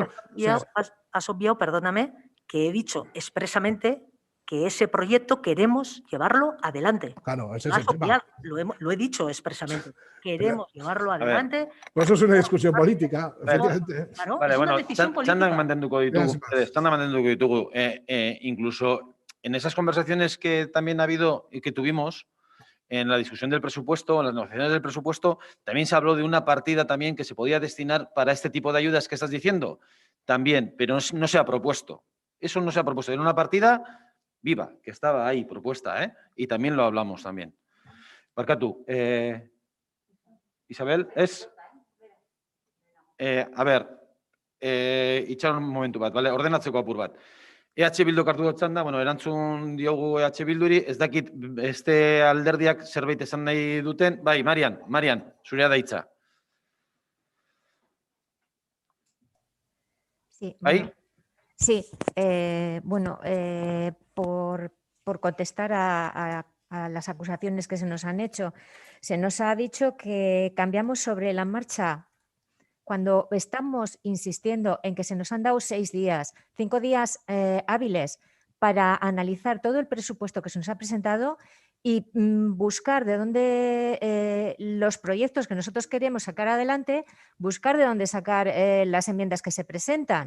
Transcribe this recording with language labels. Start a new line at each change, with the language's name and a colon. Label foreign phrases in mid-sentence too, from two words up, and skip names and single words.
Spanish: has obviado, perdóname, que he dicho expresamente que ese proyecto queremos llevarlo adelante. Claro, ese es el tema. Lo he dicho expresamente. Queremos llevarlo adelante. Pues eso es una discusión política. Claro, vale, es una bueno, decisión política.
Basque: txandak mantenduko ditugu.
Spanish: Incluso en esas conversaciones que también ha habido y que tuvimos en la discusión del presupuesto, en las negociaciones del presupuesto, también se habló de una partida también que se podía destinar para este tipo de ayudas que estás diciendo. También, pero no se ha propuesto. Eso no se ha propuesto. Era una partida viva, que estaba ahí propuesta, ¿eh? Y también lo hablamos también.
Basque: Barkatu, Isabel,
Spanish: es...
Basque: a ver, itxaron momentu bat,
Spanish: vale?
Basque: Ordenatzeko apur bat. EH Bildu kartu dutzen da, bueno, erantzun diogu EH Bilduri, ez dakit beste alderdiak zerbait esan nahi duten. Bai, Marian, zurea da hitza.
Spanish: Sí, ¿Ahí? Sí, bueno, por contestar a las acusaciones que se nos han hecho, se nos ha dicho que cambiamos sobre la marcha cuando estamos insistiendo en que se nos han dado 6 días, 5 días hábiles para analizar todo el presupuesto que se nos ha presentado y buscar de dónde los proyectos que nosotros queremos sacar adelante, buscar de dónde sacar las enmiendas que se presentan.